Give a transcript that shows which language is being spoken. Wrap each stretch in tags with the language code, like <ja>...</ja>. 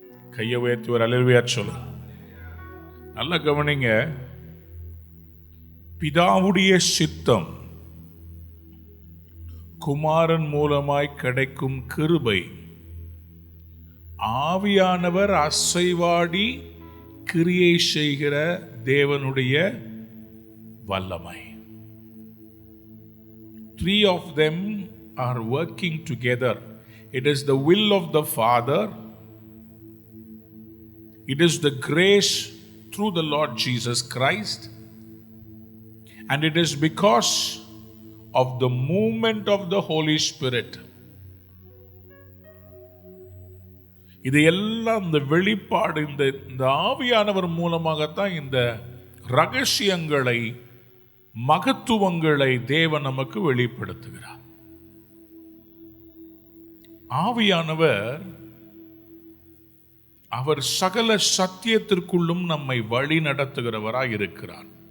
<ta>கையை உயர்த்தி ஒரு அல்லேலூயா சொல்லு. நல்ல கவனிங்க, பிதாவுடைய சித்தம், குமாரன் மூலமாய் கிடைக்கும் கிருபை, ஆவியானவர் அசைவாடி கிரியை செய்கிற தேவனுடைய வல்லமை.</ta> <en>3 of them are working together. It is the will of the Father. It is the grace through the Lord Jesus Christ. And it is because of the movement of the Holy Spirit.</en> <ta>இது எல்லாம் இந்த வெளிப்பாடு, இந்த ஆவியானவர் மூலமாகத்தான் இந்த ரகசியங்களை, மகத்துவங்களை தேவன் நமக்கு வெளிப்படுத்துகிறார். ஆவியானவர் அவர் சகல சத்தியத்திற்குள்ளும் நம்மை வழி நடத்துகிறவராய் இருக்கிறார்.</ta>